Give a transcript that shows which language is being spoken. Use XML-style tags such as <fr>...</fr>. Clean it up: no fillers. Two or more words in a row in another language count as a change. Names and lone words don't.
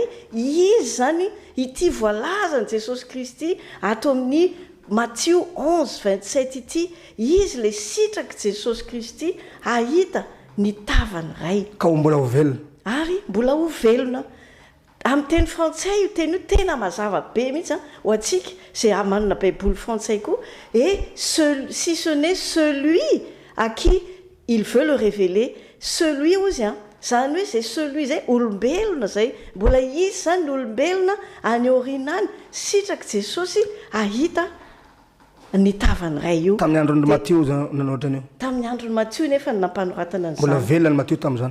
<mg>Izy zany ity voalazany Jesosy Kristy ato amin'ny Matthieu 11:27 ity, izy le sitraky Jesosy Kristy ahita ny tavany ray ka mbola ho velona, ary mbola ho velona. Amin'ny teny frantsay io teny io tena mazava be mihitsy ho antsika zay manana baiboly frantsay koa,</mg> <fr>et si ce n'est celui à qui il veut le révéler, celui</fr> <mg>ozy a zany hoe zay celui zay olombelona zay, mbola izy zany ny olombelona any aoriana any sitraky Jesosy ahita ny tavany ray io. Tamin'ny andron'ny Matthieu nanao ohatran'io, tamin'ny andron'ny Matthieu nefa nampanoratana an'izany, mbola velona ny Matthieu tamin'izany.</mg>